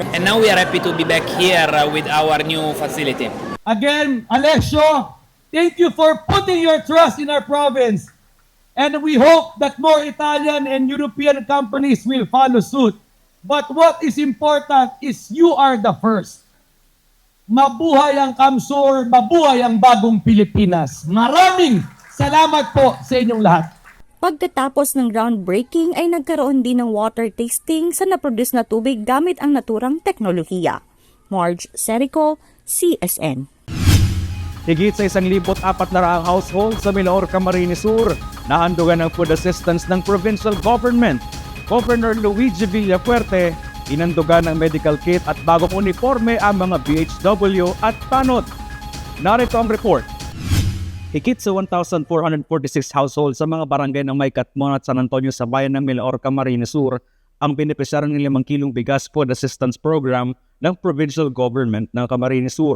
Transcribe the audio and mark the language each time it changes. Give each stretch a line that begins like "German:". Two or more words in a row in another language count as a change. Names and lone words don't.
English: And now we are happy to be back here with our new facility. Again, Alessio, thank you for putting your trust in our province. And we hope that more Italian and European companies will follow suit. But what is important is you are the first.
Filipino: Mabuhay ang Camsur, mabuhay ang bagong Pilipinas. Maraming salamat po sa inyong lahat. Pagkatapos ng groundbreaking ay nagkaroon din ng
English: water tasting
Filipino: sa naproduce na tubig gamit ang naturang teknolohiya. Marge Serico, CSN. Higit sa 1,400 household sa Milaor, Camarines Sur na handugan ng
English: food assistance
Filipino: ng provincial government. Governor Luigi Villafuerte, inandugan ng
English: medical kit
Filipino: at bagong uniforme ang mga BHW at tanod. Narito ang report. Higit sa 1,446 households sa mga barangay ng May Katmon at San Antonio sa bayan ng Milaor, Camarines Sur ang benepisyaryo ng 5 kilong bigas
English: food assistance program
Filipino: ng
English: provincial government
Filipino: ng Camarines Sur.